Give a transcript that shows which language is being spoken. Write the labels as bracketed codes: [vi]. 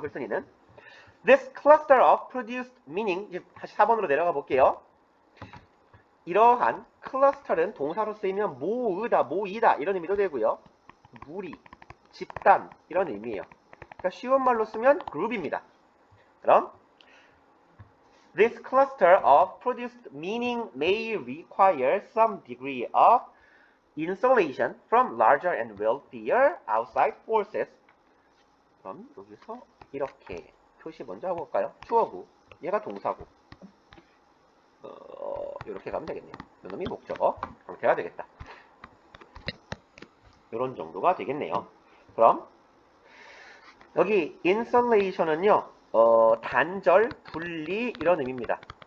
[ko] 글쓴이는 [en] This cluster of produced meaning [ko] 이제 다시 4번으로 내려가 볼게요. 이러한 클러스터는 동사로 쓰이면 모으다, 모이다 이런 의미도 되고요. 무리, 집단 이런 의미예요. 그러니까 쉬운 말로 쓰면 그룹입니다. [en] 그럼 This cluster of produced meaning may require some degree of insulation from larger and wealthier outside forces. [ko] 그럼 여기서 이렇게 표시 먼저 하고 볼까요? 주어고, 얘가 동사고. 이렇게 가면 되겠네요. 이놈이 목적어, 형태가 되겠다. 이런 정도가 되겠네요. 그럼 여기 insulation은요, 단절, 분리 이런 의미입니다.